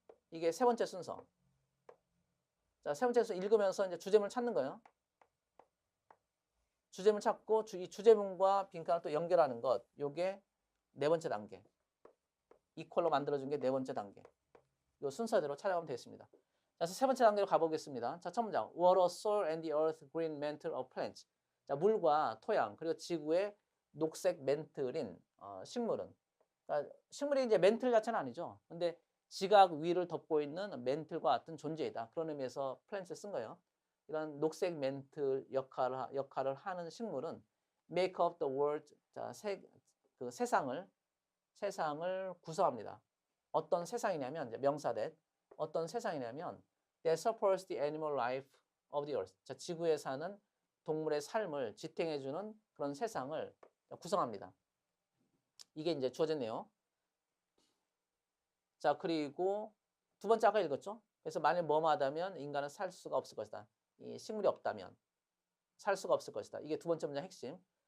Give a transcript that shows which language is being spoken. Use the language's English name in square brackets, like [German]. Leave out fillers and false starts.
[Korean] 이게 세 번째 순서. 자, 세 번째 순서 읽으면서 이제 주제문을 찾는 거예요. 주제문 찾고 이 주제문과 빈칸을 또 연결하는 것. 요게 네 번째 단계. 이퀄로 만들어준 게 네 번째 단계. 요 순서대로 찾아가면 되겠습니다. 자, 그래서 세 번째 단계로 가보겠습니다. 자, 첫 문장. [English] Water, soil, and the earth green mantle of plants. [Korean] 자, 물과 토양 그리고 지구의 녹색 멘틀인 식물은. 그러니까 식물이 이제 멘틀 자체는 아니죠. 근데 지각 위를 덮고 있는 멘틀과 같은 존재이다. 그런 의미에서 플랜트 쓴 거예요. 이런 녹색 멘틀 역할을 하는 식물은 [English] make up the world. [Korean] 자, 그 세상을 구성합니다. 어떤 세상이냐면 이제 명사된 어떤 세상이냐면 [English] that supports the animal life of the earth. [Korean] 자, 지구에 사는 동물의 삶을 지탱해주는 그런 세상을 구성합니다. 이게 이제 주어진 내용. 자, 그리고 두 번째 아까 읽었죠? 그래서 만일 뭐뭐하다면 인간은 살 수가 없을 것이다. 이 식물이 없다면 살 수가 없을 것이다. 이게 두 번째 문장 핵심.